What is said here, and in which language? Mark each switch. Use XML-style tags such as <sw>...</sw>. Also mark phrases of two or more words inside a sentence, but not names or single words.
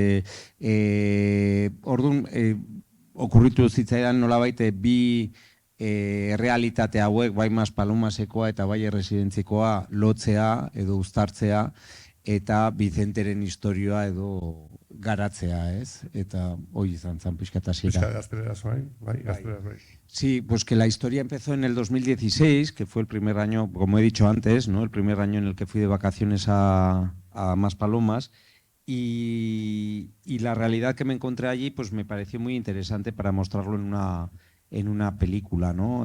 <eu>Orduan, okurritu zitzaidan nolabait bi realitate hauek, bai Maspalomasekoa eta bai erresidentzikoa lotzea edo uztartzea eta Vicenteren historioa edo garatzea, ez? Eta hori izan zan pixka eta hasiera. Pixka gazteleraz, bai, gazteleraz, bai.</eu> <es>Sí, pues que la historia empezó en el 2016, que fue el primer año, como he dicho antes, ¿no? El primer año en el que fui de vacaciones a Maspalomas, y la realidad que me encontré allí pues me pareció muy interesante para mostrarlo en una película, ¿no?</es>